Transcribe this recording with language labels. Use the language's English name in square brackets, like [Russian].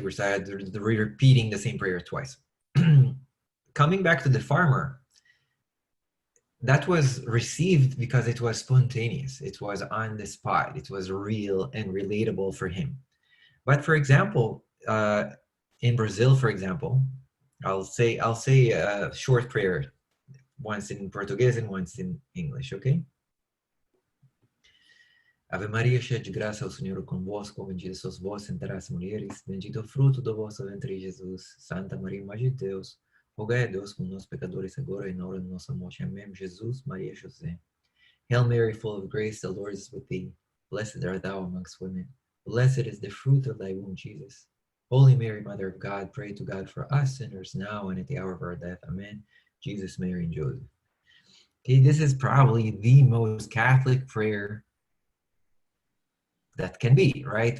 [English] We're repeating the same prayer twice. Coming back to the farmer, that was received because it was spontaneous. It was on the spot. It was real and relatable for him. But for example, in Brazil, for example, I'll say a short prayer, once in Portuguese and once in English, okay? [Portuguese] Ave Maria, cheia de graça, o Senhor é convosco, bendita sois vós entre as mulheres, bendito é o fruto do vosso ventre, Jesus. Santa Maria, Mãe de Deus, rogai a Deus por nós pecadores agora e na hora de nossa morte. Amém. Jesus, Maria, José. [English] Hail Mary, full of grace, the Lord is with thee. Blessed art thou amongst women. Blessed is the fruit of thy womb, Jesus. Holy Mary, Mother of God, pray to God for us sinners now and at the hour of our death. Amen. Jesus, Mary, and Joseph. Okay, this is probably the most Catholic prayer that can be, right?